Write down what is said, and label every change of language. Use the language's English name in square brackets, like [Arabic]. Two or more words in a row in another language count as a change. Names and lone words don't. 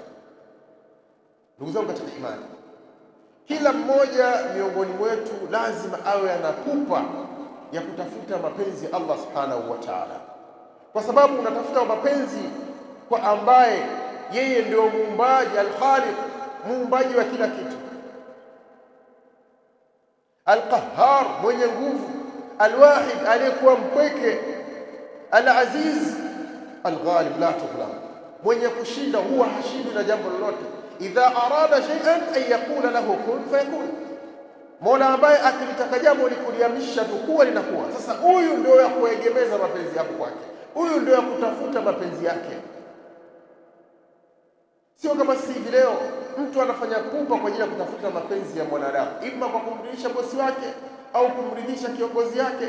[Swahili] Ndugu zangu katika imani, kila mmoja miongoni mwetu lazima awe ana pupa ya kutafuta mapenzi ya Allah [Arabic] سبحانه وتعالى, [Swahili] kwa sababu unatafuta mapenzi kwa ambaye yeye ndio muumbaji, al-Khaliq, muumbaji wa kila kitu, al-Qahhar, mwenye nguvu, al-Wahid, aliyekuwa mpweke, [Arabic] العزيز، الغالب، لا تغلب, [Swahili] mwenye kushinda, huwa hashindwi na jambo lolote. [Arabic] إذا أراد شيئا أن يقول له كن فيكون, [Swahili] Mola ambaye akilitaka jambo likuliamsha tu kuwa linakuwa. Sasa huyu ndio ya kuegemeza mapenzi yako kwake, huyu ndio ya kutafuta mapenzi yake. Sio kama sisi hivi leo mtu anafanya pupa kwa ajili ya kutafuta mapenzi ya mwanadamu, ima kwa kumridhisha bosi wake au kumridhisha kiongozi yake.